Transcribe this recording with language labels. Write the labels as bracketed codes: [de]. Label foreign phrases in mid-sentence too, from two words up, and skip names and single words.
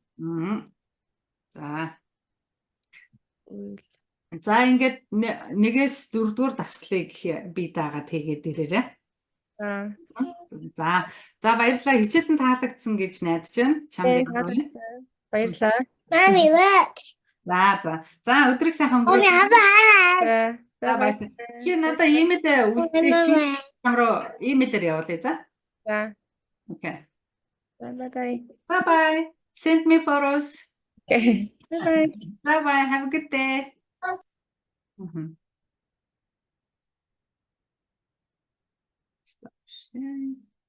[mn] За. Уил. За ингээд нэгээс дөрөвдүгээр дасгалыг бий дагаад хийгээд ирээрэй. За. За. За баярлалаа. Хичээлэн таалагдсан гэж найдаж байна. Чамд ярил. Баярлалаа. [en] Mommy, look. [mn] За өдрийг сайхан [en] Mommy, [mn] өнгөрөөч. [en] have a hat. [mn] За баярлалаа. Чи надад имэйл үлдээ чи чам руу имэйлээр явуулъя за. За. Окей. [en] Bye. [mn] За [en] bye. Send me photos. Okay. Bye. [mn] За [en] bye. Have a good day. Мгм. Stop sharing.